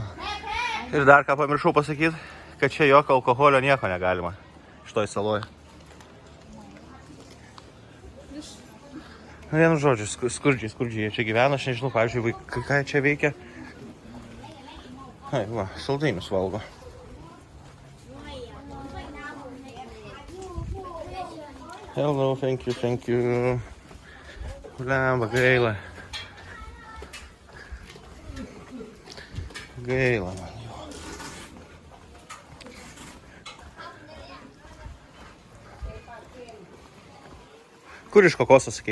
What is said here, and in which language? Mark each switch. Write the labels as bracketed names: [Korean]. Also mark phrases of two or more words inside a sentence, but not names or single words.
[Lithuanian] Ir dar ką pamiršau pasakyti, kad čia jokio alkoholio nieko negalima šitoj saloje. Vienu žodžiu, skurdžiai jie čia gyvena, aš nežinau, pavyzdžiui, ką čia veikia. Ai, va, saldainius valgo. [English] Hello, thank you. [Lithuanian] Blemba, gaila. Gaila man jo. Kur iš kokoso sakei?